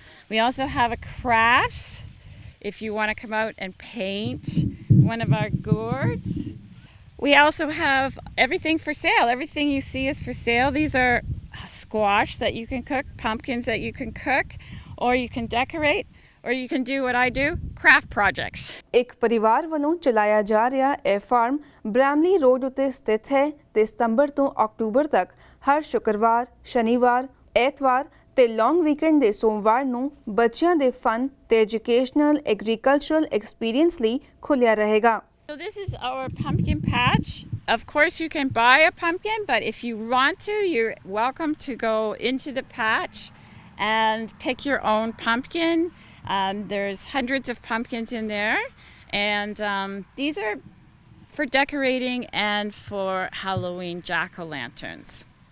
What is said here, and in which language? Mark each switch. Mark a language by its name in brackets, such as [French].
[English] We also have a crafts if you want to come out and paint one of our gourds. We also have everything for sale. Everything you see is for sale. These are squash that you can cook, pumpkins that you can cook, or you can decorate, or you can do what I do, craft projects. [Punjabi] ਇੱਕ ਪਰਿਵਾਰ ਵੱਲੋਂ ਚਲਾਇਆ ਜਾ ਰਿਹਾ ਇਹ farm Bramley road ਉੱਤੇ ਸਥਿਤ ਹੈ ਤੇ ਸਤੰਬਰ ਤੋਂ ਅਕਤੂਬਰ ਤੱਕ ਹਰ ਸ਼ੁੱਕਰਵਾਰ, ਸ਼ਨੀਵਾਰ, ਐਤਵਾਰ ਤੇ ਲੌਂਗ ਵੀਕਐਂਡ ਦੇ ਸੋਮਵਾਰ ਨੂੰ ਬੱਚਿਆਂ ਦੇ ਫਨ ਤੇ ਐਜੂਕੇਸ਼ਨਲ ਐਗਰੀਕਲਚਰਲ ਐਕਸਪੀਰੀਅੰਸ ਲਈ ਖੁੱਲਿਆ ਰਹੇਗਾ। [English] So this is our pumpkin patch. Of course you can buy a pumpkin, but if you want to, you're welcome to go into the patch and pick your own pumpkin. There's hundreds of pumpkins in there, and these are for decorating and for Halloween jack-o'-lanterns.